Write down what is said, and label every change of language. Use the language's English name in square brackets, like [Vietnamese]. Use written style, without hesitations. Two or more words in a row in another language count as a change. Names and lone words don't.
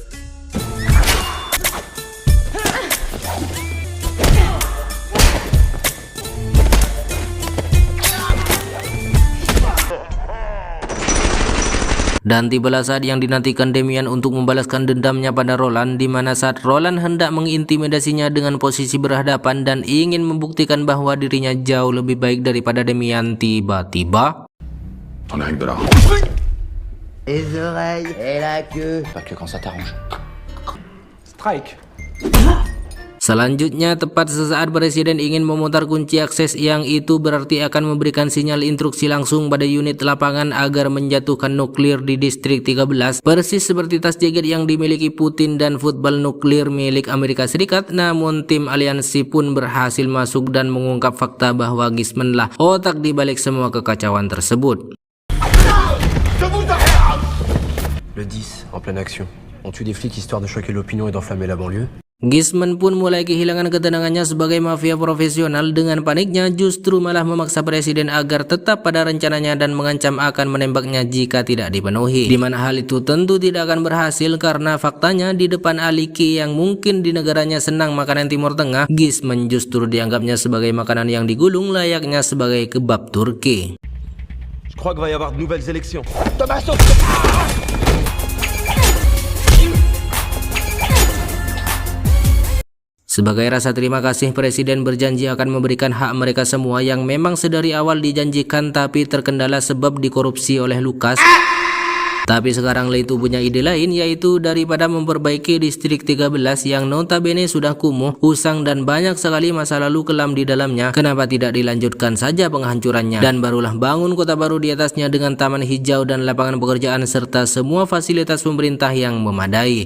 [Indonesian] Dan tibalah saat yang dinantikan Damian untuk membalaskan dendamnya pada Roland, di mana saat Roland hendak mengintimidasinya dengan posisi berhadapan dan ingin membuktikan bahwa dirinya jauh lebih baik daripada Damian, tiba-tiba [French] T'en as rien que de là. Les oreilles et la queue. Pas que quand ça t'arrange. Strike. [Indonesian] Selanjutnya, tepat sesaat Presiden ingin memutar kunci akses yang itu berarti akan memberikan sinyal instruksi langsung pada unit lapangan agar menjatuhkan nuklir di Distrik 13, persis seperti tas jaket yang dimiliki Putin dan football nuklir milik Amerika Serikat. Namun tim aliansi pun berhasil masuk dan mengungkap fakta bahwa Gisman lah otak di balik semua kekacauan tersebut. [French] Le 10, en pleine action. On tue des flics histoire de choquer l'opinion et d'enflammer la banlieue. [Indonesian] Gisman pun mulai kehilangan ketenangannya sebagai mafia profesional. Dengan paniknya justru malah memaksa Presiden agar tetap pada rencananya dan mengancam akan menembaknya jika tidak dipenuhi. Di mana hal itu tentu tidak akan berhasil karena faktanya di depan Aliki yang mungkin di negaranya senang makanan Timur Tengah, Gisman justru dianggapnya sebagai makanan yang digulung layaknya sebagai kebab Turki. [French] Je crois qu'il va y avoir de nouvelles élections. [Indonesian] Sebagai rasa terima kasih, Presiden berjanji akan memberikan hak mereka semua yang memang sedari awal dijanjikan tapi terkendala sebab dikorupsi oleh Lucas. Tapi sekarang Leto punya ide lain, yaitu daripada memperbaiki Distrik 13 yang notabene sudah kumuh, usang dan banyak sekali masa lalu kelam di dalamnya, kenapa tidak dilanjutkan saja penghancurannya dan barulah bangun kota baru di atasnya dengan taman hijau dan lapangan pekerjaan serta semua fasilitas pemerintah yang memadai.